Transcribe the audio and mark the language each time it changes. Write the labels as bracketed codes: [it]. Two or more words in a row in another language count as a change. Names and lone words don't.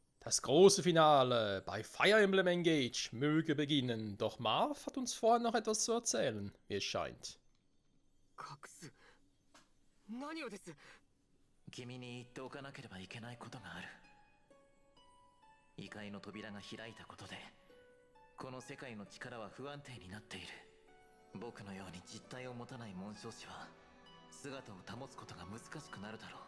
[de] Das große Finale bei Fire Emblem Engage möge beginnen, doch Marv hat uns vorher noch etwas zu erzählen, wie es scheint. [ja] 隠す何をです。君に言っておかなければいけないことがある。異界の扉が開いたことでこの世界の力は不安定になっている。僕のように実体を持たない紋章師は姿を保つことが難しくなるだろう。